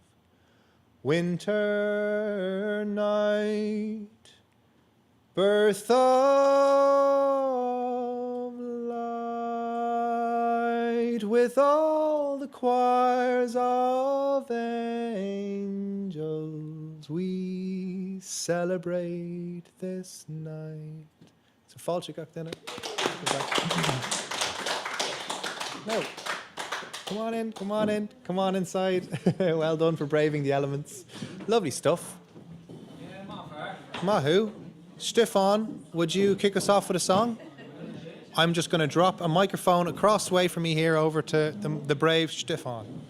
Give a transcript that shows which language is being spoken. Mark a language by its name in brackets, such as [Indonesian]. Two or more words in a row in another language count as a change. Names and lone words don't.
[English] Winter night, birth of light, with all the choirs of angels, we celebrate this night. [Irish] So fáilte gach duine. [English] No. Come on in, come on in, come on inside. Well done for braving the elements. Lovely stuff. Mahu, Stefan, would you kick us off with a song? I'm just going to drop a microphone across the way from me here over to the brave Stefan.